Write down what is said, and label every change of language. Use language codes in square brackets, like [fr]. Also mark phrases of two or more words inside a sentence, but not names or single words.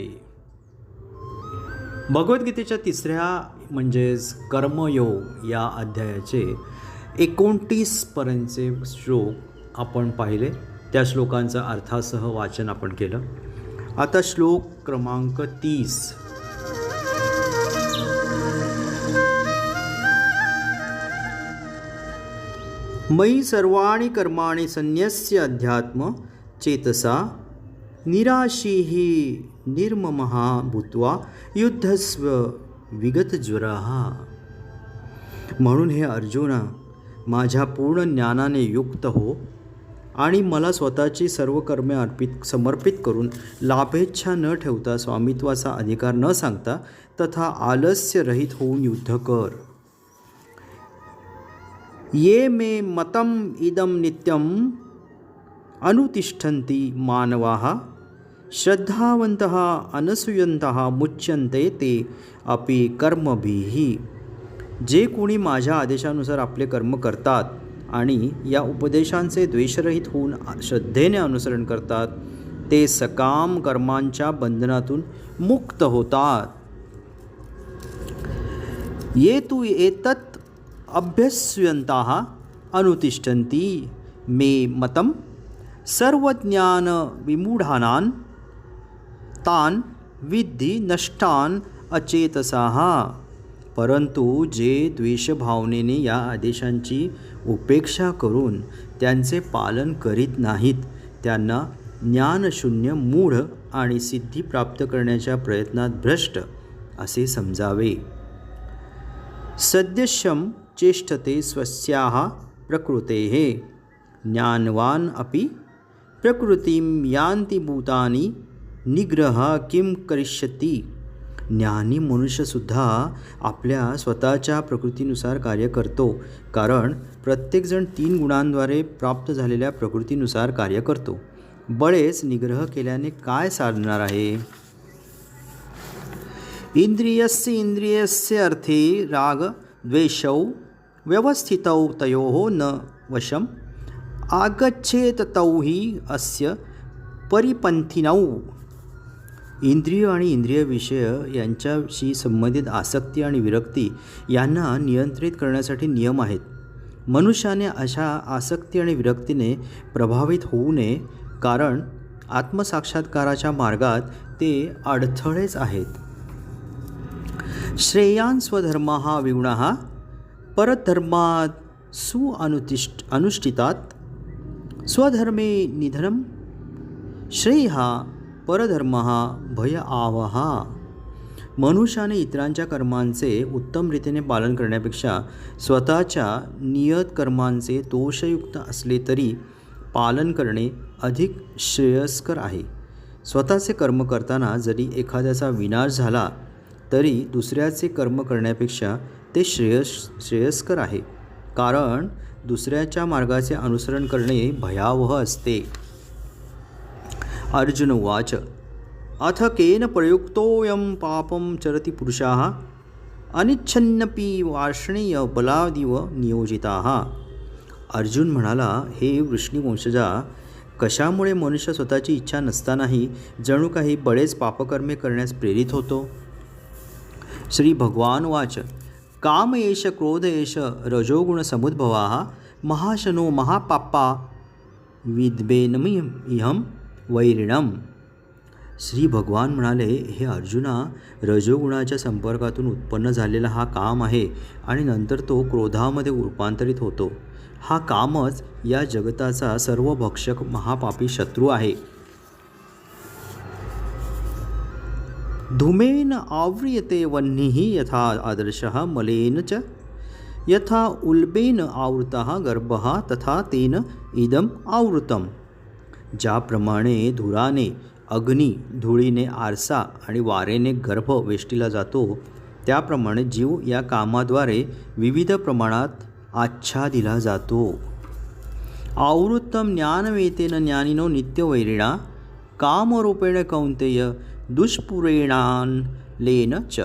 [mr] भगवद्गीतेच्या तिसऱ्या म्हणजेच कर्मयोग या अध्यायाचे 29 पर्यंतचे श्लोक आपण पाहिले. त्या श्लोकांचा अर्थासह वाचन आपण केलं. आता श्लोक क्रमांक 30. [sa] मयि सर्वाणि कर्माणि संन्यस्य अध्यात्म चेतसा निराशीः निर्ममः भूत्वा युद्धस्व विगतज्वरः. [mr] म्हणून हे अर्जुना, माझ्या पूर्ण ज्ञानाने युक्त हो आणि मला स्वतःची सर्व कर्मे समर्पित करून लाभेच्छा न ठेवता, स्वामित्वाचा अधिकार न सांगता तथा आलस्यरहित होऊन युद्ध कर. [sa] ये मे मतम इदम नित्यम अनुतिष्ठन्ति मानवाः श्रद्धावन्तः अनसूयन्तः मुच्यन्ते ते अपि कर्मभिः. [mr] जे कोणी माझ्या आदेशानुसार आपले कर्म करतात आणि या उपदेशांचे द्वेषरहित होऊन श्रद्धेने अनुसरण करतात, ते सकाम कर्मांच्या बंधनातून मुक्त होतात. [sa] ये तु एतत् अभ्यस्यन्तः अनुतिष्ठन्ति मे मतम सर्वज्ञान विमूढानां तान विद्धि नष्टान अचेतसाः. [mr] परंतु जे द्वेषभावनेने या आदेशांची उपेक्षा करून त्यांचे पालन करीत नाहीत, त्यांना ज्ञानशून्य, मूढ आणि सिद्धी प्राप्त करण्याच्या प्रयत्नात भ्रष्ट असे समजावे. [sa] सद्यशम चेष्टते स्वस्याः प्रकृतेः ज्ञानवान अपि प्रकृतिं यान्ति भूतानि निग्रह किम करिष्यति. [mr] ज्ञानी मनुष्यसुद्धा आपल्या स्वतःच्या प्रकृतीनुसार कार्य करतो, कारण प्रत्येकजण 3 गुणांद्वारे प्राप्त झालेल्या प्रकृतीनुसार कार्य करतो. बळेच निग्रह केल्याने काय साधणार आहे. [sa] इंद्रियस्य इंद्रियस्य अर्थे राग द्वेषौ व्यवस्थितौ तयोः न वशम आगच्छेत तौ हि अस्य परिपंथिनौ. [mr] इंद्रिय आणि इंद्रिय विषय यांच्याशी संबंधित आसक्ती आणि विरक्ती यांना नियंत्रित करण्यासाठी नियम आहेत. मनुष्याने अशा आसक्ती आणि विरक्तीने प्रभावित होऊ नये, कारण आत्मसाक्षात्काराच्या मार्गात ते अडथळेच आहेत. [sa] श्रेयान् स्वधर्मः विगुणः परधर्मात् अनुष्ठितात् स्वधर्मे निधनं श्रेयः परधर्मः भय आवह. [mr] मनुष्याने इतरांच्या कर्मांचे उत्तम रीतीने पालन करण्यापेक्षा स्वतःच्या नियत कर्मांचे दोषयुक्त असले तरी पालन करणे अधिक श्रेयस्कर आहे. स्वतःचे कर्म करताना जरी एखाद्याचा विनाश झाला तरी दुसऱ्याचे कर्म करण्यापेक्षा ते श्रेयस्कर आहे, कारण दुसऱ्याच्या मार्गाचे अनुसरण करणे भयावह असते. [sa] अर्जुन उवाच. अथ केन प्रयुक्तोऽयं पापं चरति पुरुषाः अनिच्छन्नपि वार्ष्णेय बलादिव नियोजिताः. [mr] अर्जुन म्हणाला, हे वृष्णिवंशजा, कशामुळे मनुष्य स्वतःची इच्छा नसतानाही जणू काही बळेच पापकर्मे करण्यास प्रेरित होतो. [sa] श्री भगवान वाच. काम एष क्रोध एष रजोगुण समुद्भवाः महाशनो महापापा विद्वेनमिहं वैरिणम. [mr] श्री भगवान म्हणाले, हे अर्जुना, रजोगुणाच्या संपर्कातून उत्पन्न झालेला हा काम आहे आणि नंतर तो क्रोधामध्ये रूपांतरित होतो. हा कामच या जगताचा सर्वभक्षक महापापी शत्रू आहे. [sa] धूमेन आव्रियते वह्निः यथा आदर्शः मलेन च यथा उल्बेन आवृतः गर्भः तथा तेन इदम आवृतम. [mr] ज्याप्रमाणे धुराने अग्नी, धुळीने आरसा आणि वारेने गर्भ वेष्टीला जातो, त्याप्रमाणे जीव या कामाद्वारे विविध प्रमाणात आच्छादिला जातो. [sa] आवृत्तम ज्ञानवेतेन ज्ञानिनो नित्यवैरिणा कामरूपेण कौन्तेय दुष्पुरेणालेन च.